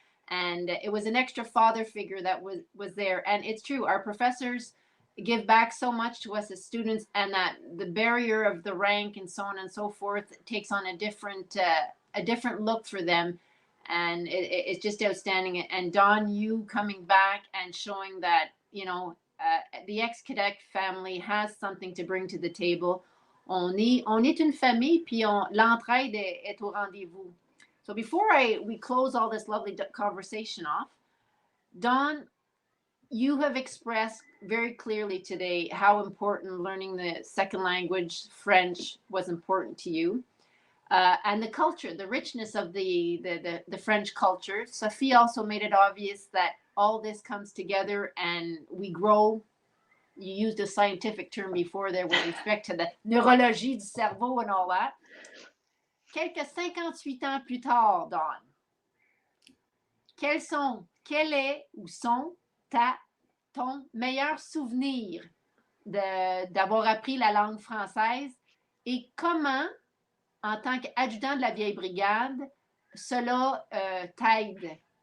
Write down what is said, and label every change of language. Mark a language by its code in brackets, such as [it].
[en] And it was an extra father figure that was there. And it's true, our professors give back so much to us as students, and that the barrier of the rank and so on and so forth takes on a different look for them. And it's just outstanding. And Dawn, you coming back and showing that, you know, the ex-cadet family has something to bring to the table. [fr] On est une famille, puis l'entraide est au rendez-vous. [en] So before we close all this lovely conversation off, Dawn, you have expressed very clearly today how important learning the second language, French, was important to you. And the culture, the richness of the French culture. Sophie also made it obvious that all this comes together and we grow. You used a scientific term before there with respect to the [fr] neurologie du cerveau [en] and all that. [fr] Quelques 58 ans plus tard, Dawn, quel est ou sont ton meilleur souvenir d'avoir appris la langue française, et comment, en tant qu'adjudant de la vieille brigade, cela t'aide?